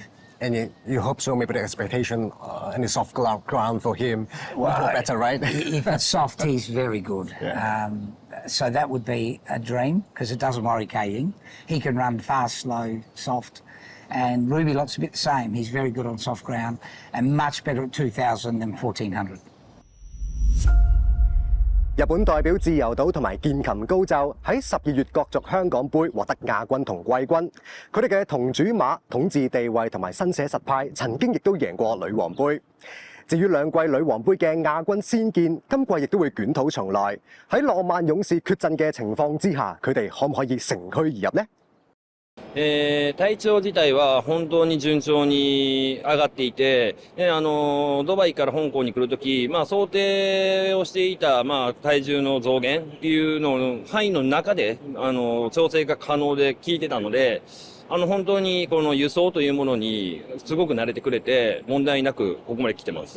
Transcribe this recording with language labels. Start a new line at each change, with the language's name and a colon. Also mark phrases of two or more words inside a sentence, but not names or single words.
English: And you hope so, maybe the expectation and the soft ground for him will go better, right? If it's soft, he's very good. Yeah. So that would be a dream because it doesn't worry K-Ing. He can run fast, slow, soft. And Ruby Lott's a bit the same. He's very good on soft ground and much better at 2000 than 1400.
Cantonese: 日本代表自由島同埋健琴高就喺12月角逐香港杯獲得亞軍同季軍。佢哋嘅同主馬統治地位同埋新寫實派曾經亦都贏過女王杯。至於兩季女王杯嘅亞軍先見，今季亦都會捲土重來。喺浪漫勇士缺陣嘅情況之下，佢哋可唔可以乘虛而入呢？
Japanese: 体調自体は本当に順調に上がっていて、ドバイから香港に来るとき、想定をしていた、体重の増減っていうのの範囲の中で、調整が可能で効いてたので、本当にこの輸送というものにすごく慣れてくれて、問題なくここまで来てます。